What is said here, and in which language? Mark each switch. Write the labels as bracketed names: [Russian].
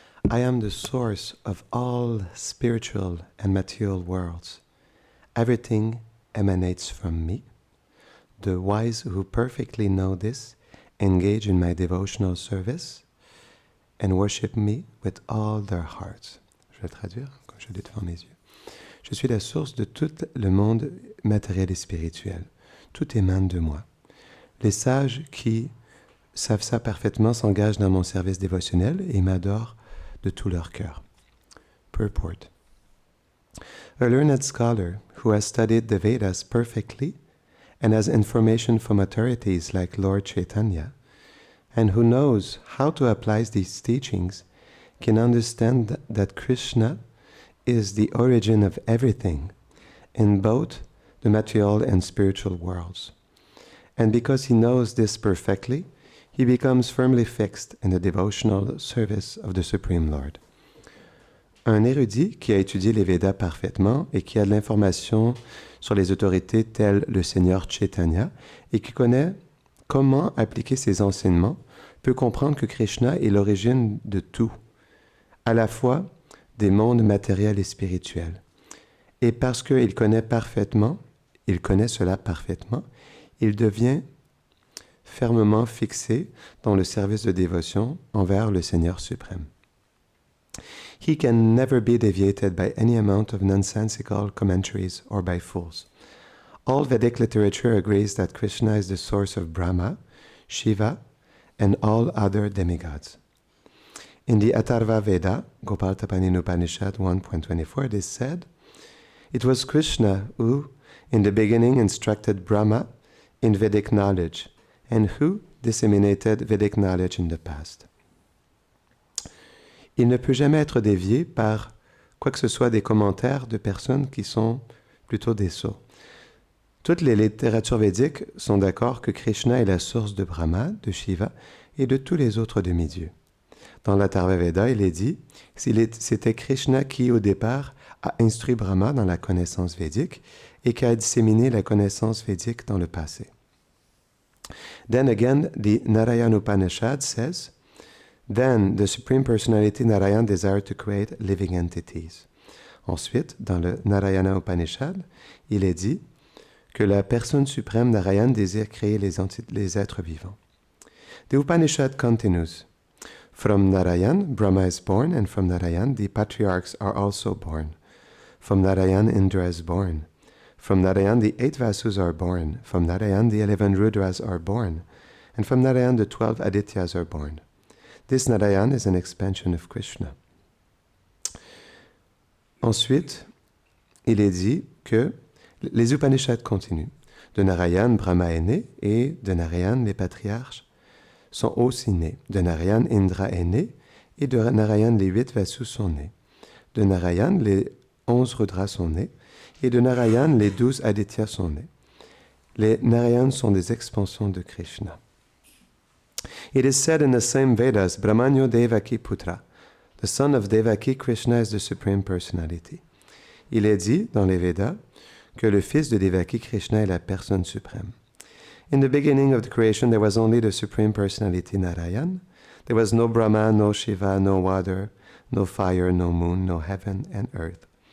[English] I am the source of all spiritual and material worlds. Everything emanates from me. The wise who perfectly know this engage in my devotional service and worship me with all their hearts. [French] Je vais traduire comme je l'ai devant mes yeux. Je suis la source de tout le monde matériel et spirituel. Tout émane de moi. Les sages qui savent ça parfaitement s'engagent dans mon service dévotionnel et m'adorent de tout leur cœur. [English] Purport. A learned scholar who has studied the Vedas perfectly and has information from authorities like Lord Chaitanya, and who knows how to apply these teachings, can understand that Krishna is the origin of everything in both the material and spiritual worlds. And because he knows this perfectly, he becomes firmly fixed in the devotional service of the Supreme Lord. [French] Un érudit qui a étudié les Védas parfaitement et qui a de l'information sur les autorités telles le Seigneur Chaitanya et qui connaît comment appliquer ces enseignements peut comprendre que Krishna est l'origine de tout, à la fois des mondes matériels et spirituels. Et parce qu'il connaît cela parfaitement, il devient fermement fixé dans le service de dévotion envers le Seigneur suprême. [English] He can never be deviated by any amount of nonsensical commentaries or by fools. All Vedic literature agrees that Krishna is the source of Brahma, Shiva, and all other demigods. In the Atharva Veda, Gopaltapani Upanishad 1.24, it is said, "It was Krishna who, in the beginning, instructed Brahma in Vedic knowledge, and who disseminated Vedic knowledge in the past." [French] Il ne peut jamais être dévié par quoi que ce soit des commentaires de personnes qui sont plutôt des sots. Toutes les littératures védiques sont d'accord que Krishna est la source de Brahma, de Shiva et de tous les autres demi-dieux. Dans l'Atharva Veda, il est dit « C'était Krishna qui, au départ, a instruit Brahma dans la connaissance védique et qui a disséminé la connaissance védique dans le passé. » [English] Then again, the Narayana Upanishad says, "Then the Supreme Personality Narayana desired to create living entities." [French] Ensuite, dans le Narayana Upanishad, il est dit que la personne suprême Narayana désire créer les êtres vivants. [English] The Upanishad continues, "From Narayan, Brahma is born, and from Narayan, the patriarchs are also born. From Narayan, Indra is born. From Narayan, the 8 Vasus are born. From Narayan, the 11 Rudras are born. And from Narayan, the 12 Adityas are born. This Narayan is an expansion of Krishna. [French] Ensuite, il est dit que les Upanishads continuent. De Narayan, Brahma est né, et de Narayan, les patriarches sont aussi nés. De Narayan, Indra est né, et de Narayan, les 8 Vasus sont nés. De Narayan, les 11 Rudras sont nés, et de Narayan, les 12 Adityas sont nés. Les Narayans sont des expansions de Krishna. [English] It is said in the same Vedas, Brahmanyo Devaki Putra. The son of Devaki, Krishna is the Supreme Personality. [French] Il est dit dans les Védas que le fils de Devaki, Krishna, est la personne suprême. [English] In the beginning of the creation, there was only the Supreme Personality Narayan. There was no Brahma, no Shiva, no water, no fire, no moon, no heaven and earth.